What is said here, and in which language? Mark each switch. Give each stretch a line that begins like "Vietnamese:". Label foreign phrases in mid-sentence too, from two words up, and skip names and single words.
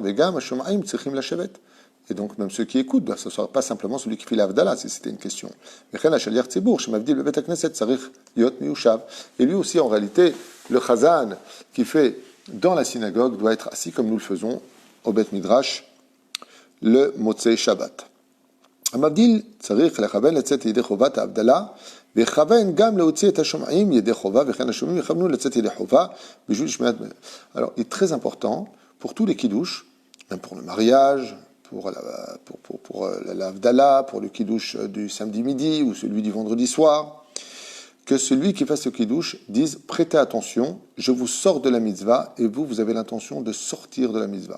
Hebrew: וגם השומעים צריכים לשבת.
French: Et donc, même ceux qui écoutent doivent s'asseoir, pas simplement celui qui fait l'Avdallah, si c'était une question. Et lui aussi, en réalité, le Chazan qui fait dans la synagogue doit être assis comme nous le faisons au
Hebrew: בית מדרש
French: le
Hebrew: מוצאי שבת. המבדיל צריך לכוון לצאת ידי חובת ההבדלה, ויכוון גם להוציא את השומעים ידי חובה, וכן השומעים יכוונו לצאת ידי חובה, בשביל שמיעת...
French: Alors, il est très important, pour tous les kiddush, même pour le mariage, pour l'Avdallah, pour le kiddush du samedi midi, ou celui du vendredi soir, que celui qui fasse le kiddush dise « Prêtez attention, je vous sors de la mitzvah, et vous avez l'intention de sortir de la mitzvah.